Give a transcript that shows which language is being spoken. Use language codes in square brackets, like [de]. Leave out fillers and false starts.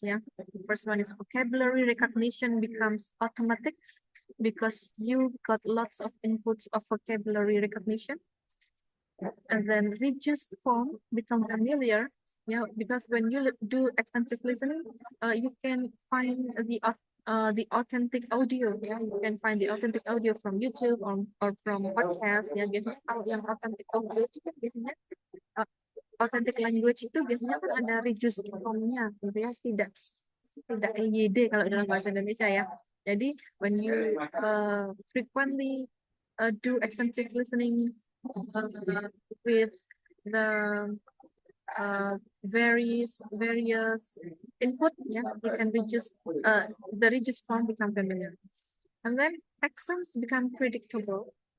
[en] Yeah, first one is vocabulary recognition becomes automatic because you got lots of inputs of vocabulary recognition. And then reduced form become familiar. Yeah, because when you do extensive listening, you can find the authentic audio. Yeah, you can find the authentic audio from YouTube or from podcast. [id] Ya, biasanya kalau yang authentic audio itu kan biasanya authentic language itu biasanya kan ada reduced formnya, gitu ya, tidak EYD kalau dalam bahasa Indonesia ya. Jadi [en] when you frequently do extensive listening with the various input, yeah, you can reduce the reduced form become familiar, and then accents become predictable.